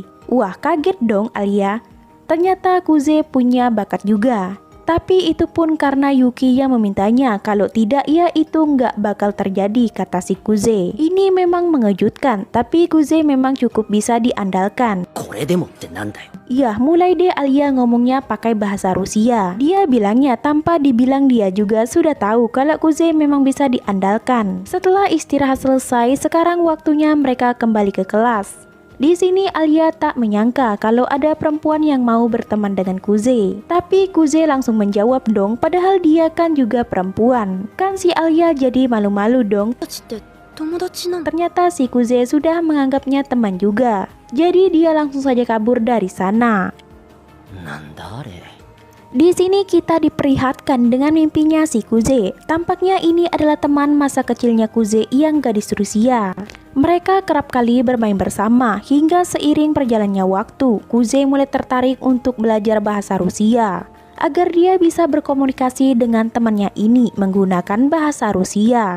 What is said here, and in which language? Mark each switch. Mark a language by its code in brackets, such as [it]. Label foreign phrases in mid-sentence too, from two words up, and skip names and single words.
[id] Wah, kaget dong Alia. Ternyata Kuze punya bakat juga. Tapi itu pun karena Yuki yang memintanya, kalau tidak ya itu nggak bakal terjadi, kata si Kuze. Ini memang mengejutkan, tapi Kuze memang cukup bisa diandalkan. [ja] これでもってなんだよ。 [id] Ya, mulai deh Alia ngomongnya pakai bahasa Rusia. Dia bilangnya tanpa dibilang dia juga sudah tahu kalau Kuze memang bisa diandalkan. Setelah istirahat selesai, sekarang waktunya mereka kembali ke kelas. Di sini Alia tak menyangka kalau ada perempuan yang mau berteman dengan Kuze. Tapi Kuze langsung menjawab dong, padahal dia kan juga perempuan. Kan si Alia jadi malu-malu dong. [ja] たちって友達なの？ [id] Ternyata si Kuze sudah menganggapnya teman juga. Jadi dia langsung saja kabur dari sana. [ja] なんだあれ。 [id] Di sini kita diperlihatkan dengan mimpinya si Kuze. Tampaknya ini adalah teman masa kecilnya Kuze yang gadis Rusia. Mereka kerap kali bermain bersama hingga seiring berjalannya waktu, Kuze mulai tertarik untuk belajar bahasa Rusia agar dia bisa berkomunikasi dengan temannya ini menggunakan bahasa Rusia.